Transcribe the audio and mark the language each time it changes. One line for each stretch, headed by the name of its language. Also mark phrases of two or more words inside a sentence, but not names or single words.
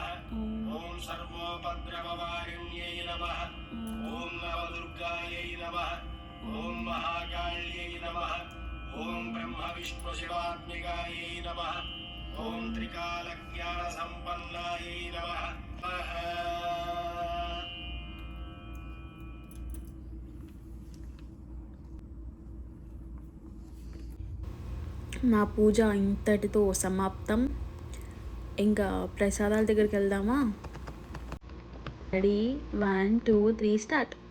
Sanskrit: ओम सर्वोपद्रववारिण्यै नमः. ओम नवदुर्गायै नमः. ओम महाकाल्यै नमः. ओम ब्रह्म विष्णु शिवात्मिकायै नमः. ओम त्रिकालज्ञानसम्पन्नायै नमः.
Telugu: నా పూజ ఇంతటితో సమాప్తం. ఇంకా ప్రసాదాల దగ్గరికి వెళ్దామా? రెడీ, 1 2 3 స్టార్ట్.